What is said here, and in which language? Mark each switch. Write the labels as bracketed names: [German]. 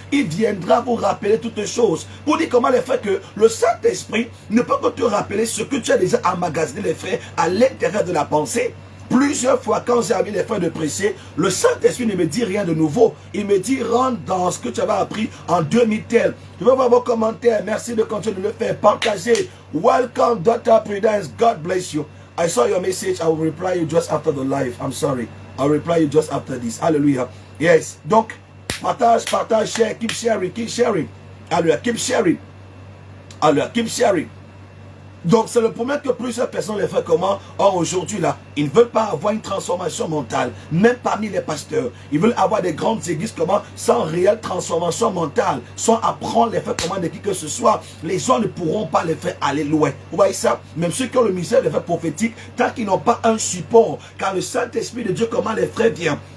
[French] Il viendra vous rappeler toutes choses. Pour dire comment les faire que le Saint-Esprit ne peut que te rappeler ce que tu as déjà emmagasiné, les frères, à l'intérieur de la pensée. Plusieurs fois, quand j'ai envie les frères de prêcher, le Saint-Esprit ne me dit rien de nouveau. Il me dit, rentre dans ce que tu avais appris en 2000 tel. Je veux voir vos commentaires. Merci de continuer de le faire. Partagez. [English] Welcome, Dr. Prudence. God bless you. I saw your message. I will reply you just after the live. I'm sorry. I'll reply you just after this. Hallelujah. Yes. [French] Donc, partage, [English] share, keep sharing, keep sharing. Hallelujah. Keep sharing. Hallelujah. Keep sharing. [French] Donc, c'est le problème que plusieurs personnes les font comment? Or, aujourd'hui, là, ils ne veulent pas avoir une transformation mentale, même parmi les pasteurs. Ils veulent avoir des grandes églises comment? Sans réelle transformation mentale, sans apprendre les faits comment de qui que ce soit. Les gens ne pourront pas les faire aller loin. Vous voyez ça? Même ceux qui ont le ministère des faits prophétiques, tant qu'ils n'ont pas un support, car le Saint-Esprit de Dieu, comment les frères vient.